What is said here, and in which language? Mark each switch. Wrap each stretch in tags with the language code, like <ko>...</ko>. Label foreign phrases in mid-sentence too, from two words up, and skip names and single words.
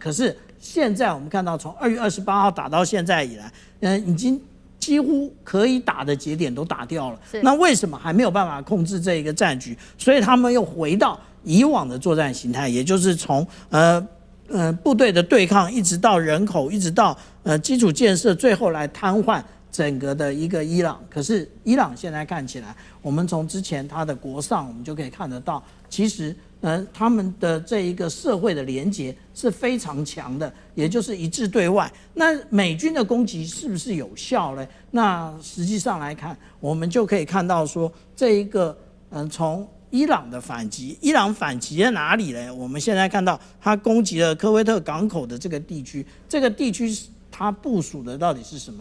<zh>可是現在我們看到，從2月28號打到現在以來，已經幾乎可以打的節點都打掉了。那為什麼還沒有辦法控制這一個戰局？所以他們又回到以往的作戰形態，也就是從部隊的對抗，一直到人口，一直到基礎建設，最後來癱瘓整個的一個伊朗。可是伊朗現在看起來，我們從之前他的國葬，我們就可以看得到，其實他們的這一個社會的連結是非常強的，也就是一致對外。那美軍的攻擊是不是有效呢？那實際上來看，我們就可以看到說，這一個從伊朗的反擊，伊朗反擊在哪裡呢？我們現在看到他攻擊了科威特港口的這個地區，這個地區它部署的到底是什麼？</zh>